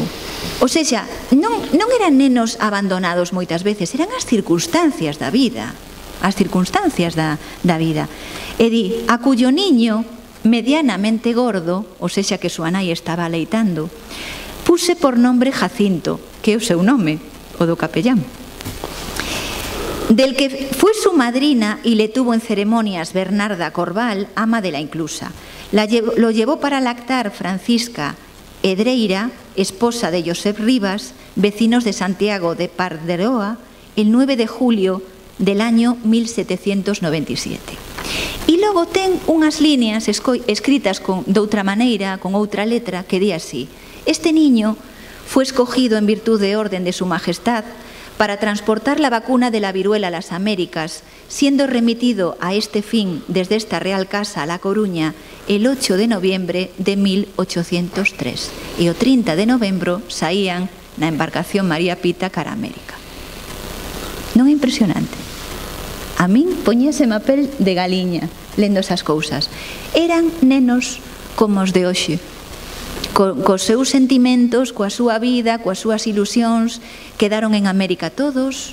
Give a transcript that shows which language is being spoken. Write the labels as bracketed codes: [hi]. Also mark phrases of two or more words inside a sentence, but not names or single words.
[gl] O sexa, non eran nenos abandonados moitas veces, eran as circunstancias da vida, as circunstancias da vida. E di, [es] a cuyo niño medianamente gordo, [gl] o sexa que súa nai estaba aleitando, [es] puse por nombre Jacinto, [gl] que é o seu nome, o do capellán, [es] del que fue su madrina y le tuvo en ceremonias Bernarda Corval, ama de la inclusa. Lo llevó para lactar Francisca Edreira, esposa de Josep Rivas, vecinos de Santiago de Parderoa, el 9 de julio del año 1797. [gl] E logo ten unhas líneas escritas de outra maneira, con outra letra, que di así: [es] este niño fue escogido en virtud de orden de su majestad para transportar la vacuna de la viruela a las Américas, siendo remitido a este fin desde esta Real Casa a La Coruña el 8 de noviembre de 1803. [gl] E o 30 de novembro saían na embarcación María Pita cara a América. Non é impresionante? A min poñíaseme a pel de galiña lendo esas cousas. Eran nenos como os de hoxe, cos seus sentimentos, coa súa vida, coas súas ilusións, quedaron en América todos.